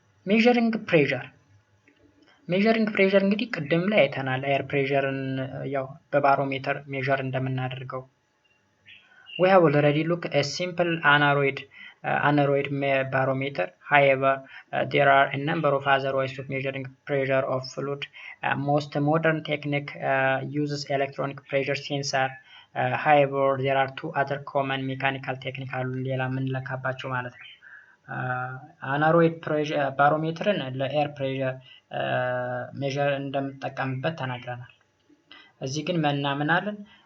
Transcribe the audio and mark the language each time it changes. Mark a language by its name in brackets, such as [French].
[Amharic] ሜዠሪንግ ፕሬሸር፣ ሜዠሪንግ ፕሬሸር እንግዲህ ቅድም ላይ አይተናል፣ ኤር ፕሬሸርን ያው በባሮሜተር ሜዠር እንደምናደርገው። [English] we have already looked a simple aneroid barometer. However, there are a number of other ways of measuring pressure of fluid. Most modern technique uses electronic pressure sensor. However, there are two other common mechanical techniques [Amharic] አሉ ሌላ የምንለካባቸው ማለት ነው። አነሮይድ ባሮሜትርን ለኤር ፕሬሸር ሜዠር እንደምንጠቀምበት ተናግረናል። እዚህ ግን ምናምናለን